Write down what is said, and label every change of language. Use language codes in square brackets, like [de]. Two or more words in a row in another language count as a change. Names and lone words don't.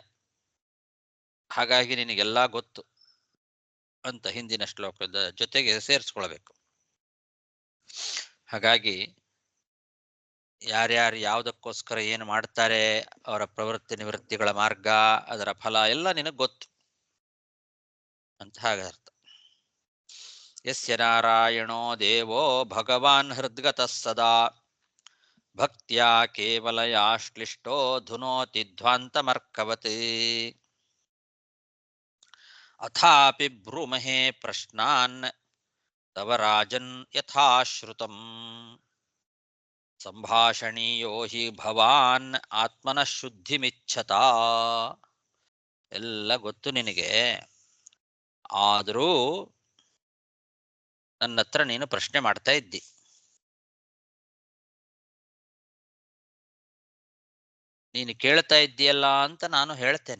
[kn] ಹಾಗಾಗಿ ನಿನಗೆಲ್ಲ ಗೊತ್ತು ಅಂತ ಹಿಂದಿನ ಶ್ಲೋಕದ ಜೊತೆಗೆ ಸೇರಿಸ್ಕೊಳ್ಬೇಕು. ಹಾಗಾಗಿ ಯಾರ್ಯಾರು ಯಾವುದಕ್ಕೋಸ್ಕರ ಏನು ಮಾಡ್ತಾರೆ, ಅವರ ಪ್ರವೃತ್ತಿ ನಿವೃತ್ತಿಗಳ ಮಾರ್ಗ, ಅದರ ಫಲ ಎಲ್ಲ ನಿನಗೆ ಗೊತ್ತು ಅಂತ ಹಾಗರ್ಥ. [sa] ಯಸ್ಯ ನಾರಾಯಣೋ ದೇವೋ ಭಗವಾನ್ ಹೃದ್ಗತಃ ಸದಾ ಭಕ್ತ್ಯಾ ಕೇವಲಯಾ ಶ್ಲಿಷ್ಟೋ ಧುನೋತಿ ಧ್ವಾಂತಮರ್ಕವತ್. ಅಥಾಪಿ ಬ್ರೂಮಹೇ ಪ್ರಶ್ನಾನ್ ತವ ರಾಜನ್ ಯಥಾಶ್ರುತಂ ಸಂಭಾಷಣೀಯೋ ಹಿ ಭವಾನ್ ಆತ್ಮನಃ ಶುದ್ಧಿಮಿಚ್ಛತಾ. [kn] ಎಲ್ಲ ಗೊತ್ತು ನಿನಗೆ, ಆದರೂ ನನ್ನ ಹತ್ರ ನೀನು ಪ್ರಶ್ನೆ ಮಾಡ್ತಾ ಇದ್ದಿ. ನೀನು ಕೇಳ್ತಾ ಇದ್ದೀಯಲ್ಲ ಅಂತ ನಾನು ಹೇಳ್ತೇನೆ.